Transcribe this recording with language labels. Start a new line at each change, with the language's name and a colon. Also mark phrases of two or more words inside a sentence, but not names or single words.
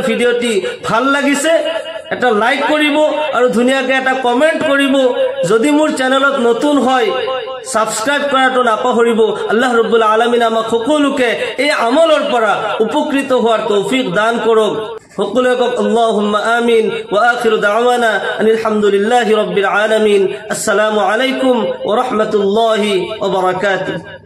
Assamese: ভিডিওটি ভাল লাগিছে এটা লাইক কৰিব আৰু ধুনিয়াকে এটা কমেন্ট কৰিব যদি মোৰ চেনেলত নতুন হয় সাবস্ক্রাইব কৰাটো নাপাহৰিব
Arabic: الله رب العالمين
Assamese: আমাক সকলোকে এই আমলৰ পৰা উপকৃত হোৱাৰ তৌফিক দান কৰক সকলোকে
Arabic: اللهم آمين و آخر دعوانا أن الحمد لله رب العالمين السلام عليكم و رحمة الله و بركاته